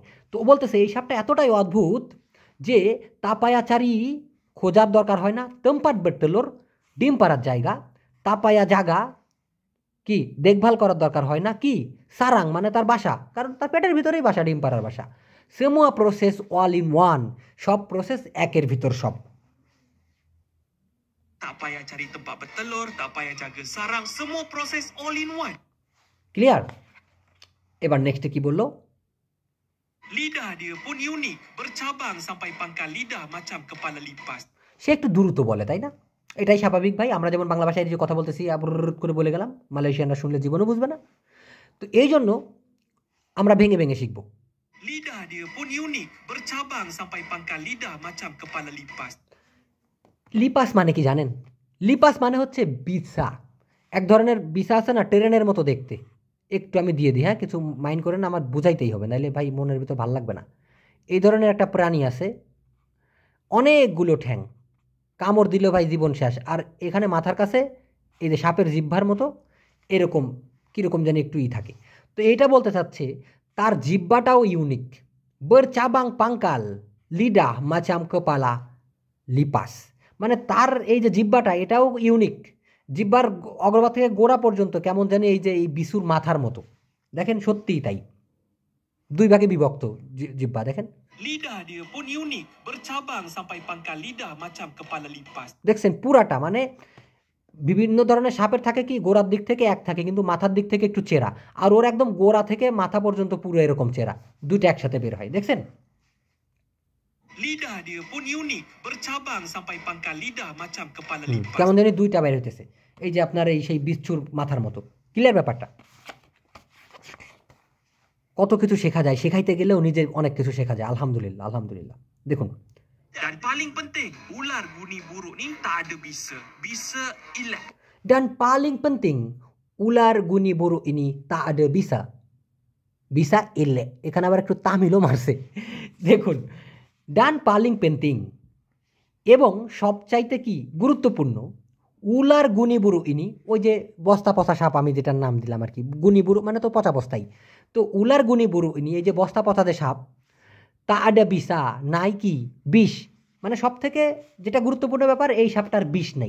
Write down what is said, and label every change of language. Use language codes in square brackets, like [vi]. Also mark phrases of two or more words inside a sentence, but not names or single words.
[bn] তো বলতেছে এই সাপটা এতটাই অদ্ভুত যে [ms] tak payah cari [bn] খোঁজার দরকার হয় না, [ms] tempat bertelur [bn] ডিম পাড়ার জায়গা, [ms] tak payah jaga [bn] কি দেখভাল করার দরকার হয় না, কি সারাং মানে তার বাসা, কারণ তার পেটের ভিতরেই বাসা, ডিম পাড়ার বাসা। [ms] semua proses [en] all in one, [bn] সব প্রসেস একের ভিতর সব। [ms] Tak payah cari tempat bertelur, tak payah jaga sarang, semua proses [en] all in one. [bn] ক্লিয়ার? এবার নেক্সটে কি বললো? [ms] Lidah dia pun unik, bercabang sampai pangkal lidah macam kepala lipas. [bn] সে একটু দ্রুত বলে, তাই না? এটাই স্বাভাবিক ভাই, আমরা যেমন বাংলা ভাষায় যে কথা বলতেছি আবার করে বলে গেলাম, মালয়েশিয়ানরা শুনলে জীবনও বুঝবে না। তো এই জন্য আমরা ভেঙে ভেঙে শিখবো। [ms] Lidah dia pun unik, bercabang sampai pangkal lidah macam kepala lipas. [bn] লিপাস মানে কি জানেন? লিপাস মানে হচ্ছে বিছা, এক ধরনের বিছা আছে না ট্রেনের মতো দেখতে, একটু আমি দিয়ে দিই, হ্যাঁ কিছু মাইন্ড করেন, আমার বুঝাইতেই হবে, নাইলে ভাই মনের ভিতর ভালো লাগবে না। এই ধরনের একটা প্রাণী আছে, অনেকগুলো ঠ্যাং, কামড় দিল ভাই জীবন শেষ। আর এখানে মাথার কাছে এই যে সাপের জিহ্বার মতো এরকম কীরকম জানি একটু থাকে। তো এইটা বলতে চাচ্ছে তার জিহ্বাটাও ইউনিক, [ms] ber cabang pangkal lidah macam kepala lipas, [bn] মানে তার এই যে জিহ্বাটা এটাও ইউনিক, জিহ্বার অগ্রভাগ থেকে গোড়া পর্যন্ত কেমন জানি এই যে এই বিশুর মাথার মতো, দেখেন সত্যিই তাই, দুই ভাগে বিভক্ত জিহ্বা, দেখেন [ms] Lidah dia pun unik, bercabang sampai pangkal lidah macam kepala lipas. [bn] দেখছেন পুরাটা, মানে বিভিন্ন ধরনের সাপের থাকে কি গোড়ার দিক থেকে এক থাকে, কিন্তু মাথার দিক থেকে একটু চেরা, আর ওর একদম গোড়া থেকে মাথা পর্যন্ত পুরো এরকম চেরা, দুইটা একসাথে বের হয়, দেখছেন? [ms] Lidah dia pun unik, bercabang sampai pangkal lidah macam kepala lipas. [bn] কেমন জানি দুইটা বের হইতেছে, এই যে আপনার এই সেই বিচ্ছুর মাথার মতো। ক্লিয়ার ব্যাপারটা? কত কিছু শেখা যায়, শেখাইতে গেলেও নিজে অনেক কিছু শেখা যায়। আলহামদুলিল্লাহ, আলহামদুলিল্লাহ। দেখুন, [ms] Dan paling penting, ular guni buruk ni tak ada bisa. Bisa ilat. dan paling penting ular guni buruk ini tak ada bisa, bisa ile, [bn] এখানে আবার একটু তামিলও মারছে। দেখুন, [ms] dan paling penting [bn] এবং সবচাইতে কি গুরুত্বপূর্ণ [ms] ular guni buruk ini, [bn] ওই যে বস্তা পচা সাপ আমি যেটার নাম দিলাম আর কি, গুনিবুরু মানে তো পচা বস্তাই, তো [ms] ular guni buruk ini [bn] এই যে বস্তা পচা যে সাপ, [ms] tak ada [bn] বিষ নাই, কি বিষ, মানে সব থেকে যেটা গুরুত্বপূর্ণ ব্যাপার এই সাপটার বিষ নেই।